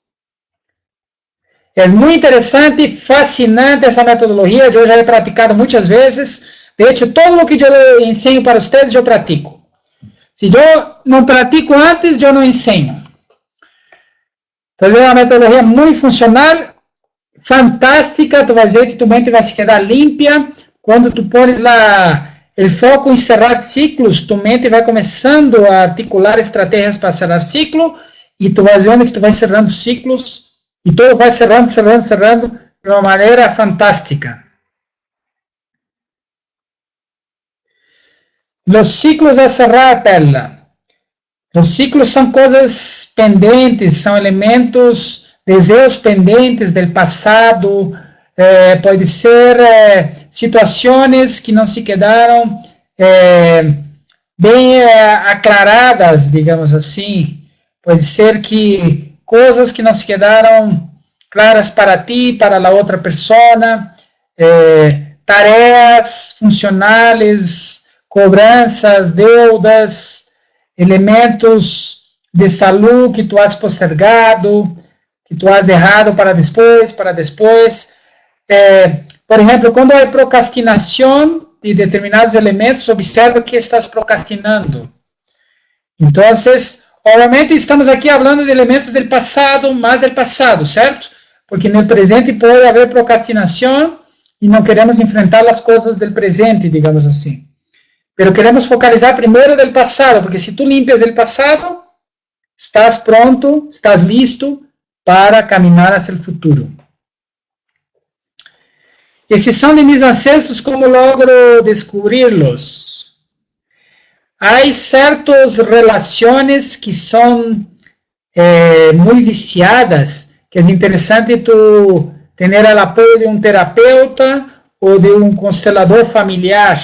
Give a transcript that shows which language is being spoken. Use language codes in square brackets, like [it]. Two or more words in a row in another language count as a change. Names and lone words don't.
[es] Es muy interesante y fascinante esa metodología, yo ya he practicado muchas veces. De hecho, todo lo que yo enseño para ustedes, yo practico. Si yo no practico antes, yo no enseño. Entonces, es una metodología muy funcional, fantástica. Tú vas a ver que tu mente va a se quedar limpia, [pt] quando tu pões lá o foco em [es] cerrar ciclos, [pt] tu mente vai começando a articular estratégias para [es] cerrar ciclo, [pt] e tu vai vendo que tu vai [es] cerrando ciclos, [pt] e todo vai cerrando de uma maneira fantástica. [es] Los ciclos a cerrar, Perla. [pt] Los ciclos são coisas pendentes, são elementos, desejos pendentes do passado, pode ser situações que não se quedaram bem aclaradas, digamos assim. Pode ser que coisas que não se quedaram claras para ti, para a outra pessoa, tarefas funcionais, cobranças, deudas, elementos de saúde que [es] tu has postergado, [pt] que tu has deixado para depois. Por exemplo, quando há procrastinação de determinados elementos, observa que estás procrastinando. Então, obviamente, estamos aqui falando de elementos do passado, mais do passado, certo? Porque no presente pode haver procrastinação e não queremos enfrentar as coisas do presente, digamos assim. Pero queremos focalizar primeiro do passado, porque se tu limpias o passado, estás pronto, [es] estás listo [pt] para caminhar hacia o futuro. Esses são de [es] mis ancestros, como logro [pt] descobri-los? Há certas relações que são muito viciadas, que é interessante tu ter o apoio de um terapeuta ou de um constelador familiar.